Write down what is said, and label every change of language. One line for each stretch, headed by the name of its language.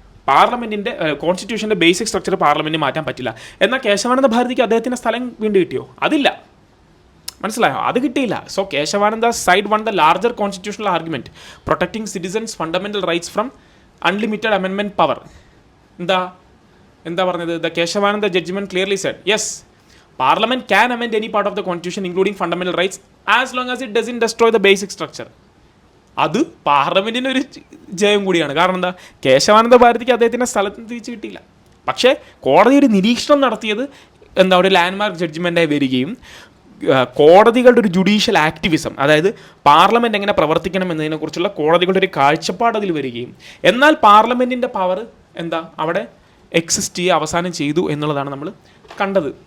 Malayalam: പാർലമെൻറ്റിൻ്റെ കോൺസ്റ്റിറ്റ്യൂഷൻ്റെ basic structure parliament മാറ്റാൻ പറ്റില്ല. എന്നാൽ കേശവാനന്ദ ഭാരതിക്ക് അദ്ദേഹത്തിൻ്റെ സ്ഥലം വീണ്ടും കിട്ടിയോ? അതില്ല. മനസ്സിലായോ? അത് കിട്ടിയില്ല.
English: So Kesavananda side one the larger constitutional argument protecting citizens fundamental rights from unlimited amendment power.
Malayalam: എന്താ പറഞ്ഞത്?
English: The Kesavananda judgment clearly said yes, Parliament can amend any part of the constitution including fundamental rights as long as it doesn't destroy the basic structure.
Malayalam: അത് പാർലമെൻറ്റിന് ഒരു ജയം കൂടിയാണ്. കാരണം എന്താ, കേശവാനന്ദ ഭാരതിക്ക് അദ്ദേഹത്തിൻ്റെ സ്ഥലത്ത് തിരിച്ച് കിട്ടിയില്ല. പക്ഷേ കോടതി ഒരു നിരീക്ഷണം നടത്തിയത് ഒരു ലാൻഡ്മാർക്ക് ജഡ്ജ്മെൻറ്റായി വരികയും കോടതികളുടെ ഒരു ജുഡീഷ്യൽ ആക്ടിവിസം, അതായത് പാർലമെൻറ്റ് എങ്ങനെ പ്രവർത്തിക്കണം എന്നതിനെക്കുറിച്ചുള്ള കോടതികളുടെ ഒരു കാഴ്ചപ്പാട് അതിൽ വരികയും, എന്നാൽ പാർലമെൻറ്റിൻ്റെ പവർ എന്താ അവിടെ എക്സിസ്റ്റ് ചെയ്യുക അവസാനം ചെയ്തു എന്നുള്ളതാണ് നമ്മൾ കണ്ടത്.